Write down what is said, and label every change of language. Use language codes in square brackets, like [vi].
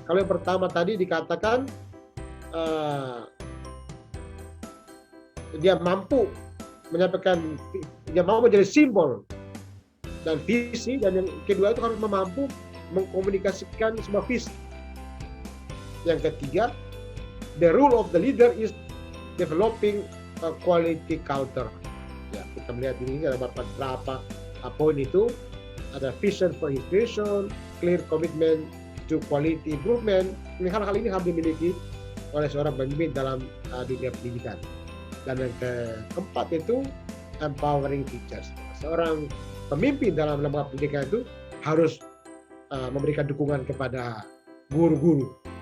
[id] Kalau yang pertama tadi dikatakan dia mampu menyampaikan, dia mau menjadi simbol dan visi, dan yang kedua itu harus mampu mengkomunikasikan sebuah visi. Yang ketiga, [en] the role of the leader is developing a quality culture. [id] Ya, kita melihat ini ada beberapa poin itu. Ada [en] vision for institution, clear commitment to quality improvement. [id] Ini hal-hal ini harus dimiliki oleh seorang pemimpin dalam dunia pendidikan. Dan yang keempat itu [en] empowering teachers. [id] Seorang pemimpin dalam lembaga pendidikan itu harus memberikan dukungan kepada guru-guru.